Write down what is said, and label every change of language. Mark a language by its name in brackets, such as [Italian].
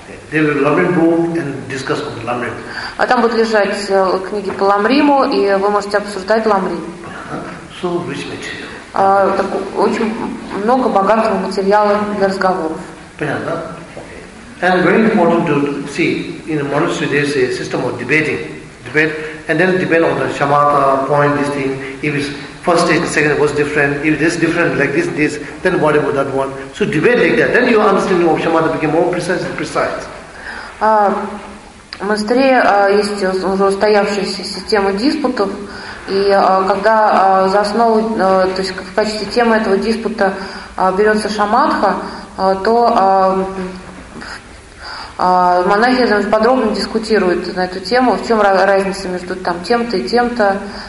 [English] They will Lamrim book and discuss on Lamrim. [Russian] А там будут лежать книги по Ламриму, и вы можете обсуждать Ламрим. [English] So rich material. [Russian] Так очень много богатого материала для разговоров. Понятно? [English] And very important to see in the monastery there's a system of debating. Debate and then debate on the shamatha point, this thing, if it's first stage, second was different, if this different, like this, then what about that one? So debate like that. Then your understanding of shamatha became more precise and precise. [Russian] В монастыре есть уже устоявшаяся система диспутов, и когда за основу, то есть в качестве темы этого диспута берется шаматха, то монахи подробно дискутируют на эту тему, в чем разница между там тем-то и тем-то.